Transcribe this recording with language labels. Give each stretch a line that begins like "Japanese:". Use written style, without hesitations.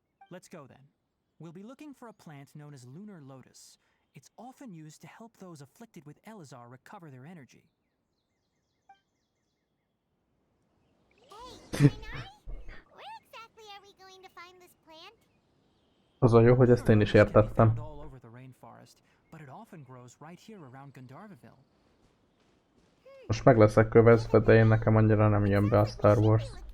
English: Let's go then. We'll be looking for a plant known as lunar lotus. It's often used to help those afflicted with Elazar recover their energy. Hey, where exactly are we going to find this plant?
Hungarian: Az a jó, hogy ezt én is értettem.
English: But it often grows right here around Gandharvaville.
Hungarian: Most meg leszek kövezve, de én nekem annyira nem jön be a Star Wars.